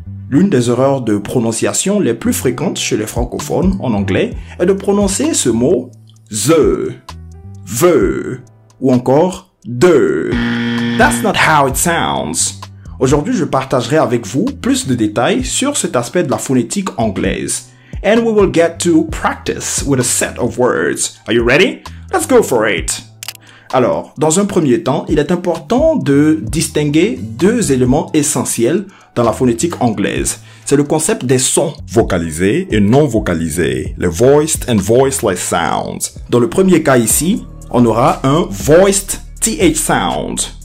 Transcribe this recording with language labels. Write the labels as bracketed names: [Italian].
[French] L'une des erreurs de prononciation les plus fréquentes chez les francophones en anglais est de prononcer ce mot the, ou encore de. [English] That's not how it sounds. [French] Aujourd'hui, je partagerai avec vous plus de détails sur cet aspect de la phonétique anglaise. [English] And we will get to practice with a set of words. Are you ready? Let's go for it. [French] Alors, dans un premier temps, il est important de distinguer deux éléments essentiels dans la phonétique anglaise. C'est le concept des sons vocalisés et non vocalisés, les [English] voiced and voiceless sounds. [French] Dans le premier cas ici, on aura un voiced TH sound.